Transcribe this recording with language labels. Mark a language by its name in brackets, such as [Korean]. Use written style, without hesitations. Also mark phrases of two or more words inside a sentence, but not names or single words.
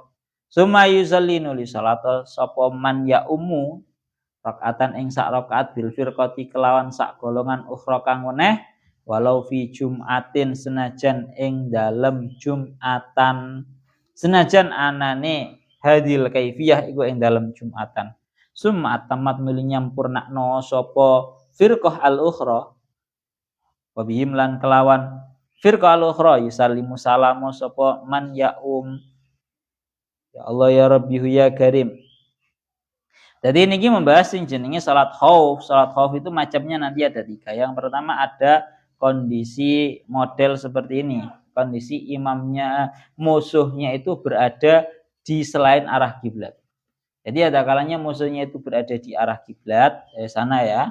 [Arabic] ثم يصلي [Javanese] nuli salat sapa [Arabic] من يؤم ركعة [Javanese] ing sak rakaat [Arabic] بالفرقة [Javanese] kelawan sak golongan ukhra kang weneh [Arabic] ولو في جمعة [Javanese] senajan ing dalem jum'atan senajan anane [Arabic] هذه الكيفية [Javanese] iku ing dalem jum'atan. [Arabic] ثم أتمت [Javanese] nuli nyampurnakno sapa [Arabic] الفرقة الأخرى وبهم [Javanese] lan kelawan [Arabic] الفرقة الأخرى يسلم سلام [Javanese] sapa [Arabic] من يا يا الله يا رب يا كريم. [Indonesian] Jadi ini membahas yang jenenge salat khauf. Salat khauf itu macamnya nanti ada 3. Yang pertama ada kondisi model seperti ini. Kondisi imamnya, musuhnya itu berada di selain arah kiblat. Jadi ada kalanya musuhnya itu berada di arah kiblat, sana ya.